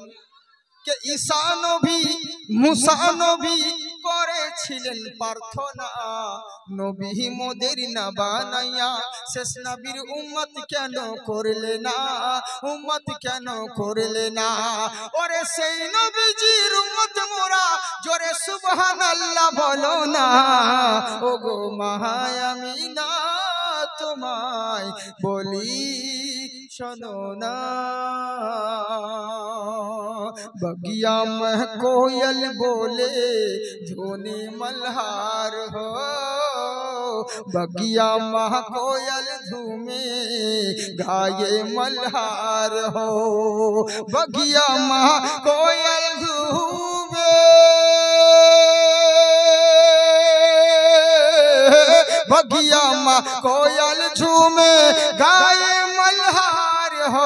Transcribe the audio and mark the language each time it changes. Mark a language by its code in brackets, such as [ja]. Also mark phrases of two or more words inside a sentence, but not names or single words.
[bn] কে ঈসা নবী মুসা নবী করেছিলেন প্রার্থনা, নবী মোদের না বানাইয়া শেষ নবীর উম্মত কেন করলে না, উম্মত কেন করলে না। ওরে সেই নবীজির উম্মত মোরা জোরে সুবহানাল্লাহ বলো না। ওগো মায়ামিনা তোমায় বলি শোনো না। [hi] बगिया में कोयल बोले झोने मल्हार हो, बगिया में कोयल झूमे गाये मल्हार हो, बगिया में कोयल झूमे, बगिया में कोयल झूमे गाये मल्हार हो।